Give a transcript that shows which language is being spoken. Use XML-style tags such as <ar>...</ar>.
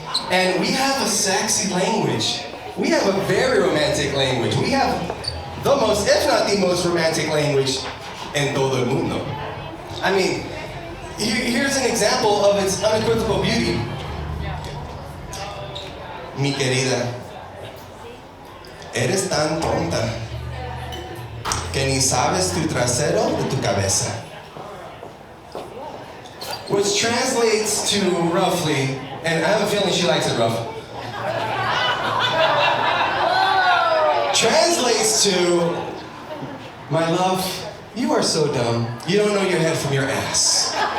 <en>And we have a sexy language. We have a very romantic language. We have the most, if not the most romantic language in</en> <es>todo el mundo.</es> <en>I mean, here's an example of its unequivocal beauty.</en> <es>Mi querida, eres tan tonta que ni sabes tu trasero de tu cabeza.</es> <en>Which translates to roughly, and I have a feeling she likes it rough. Translates to, my love, you are so dumb, you don't know your head from your ass.</en>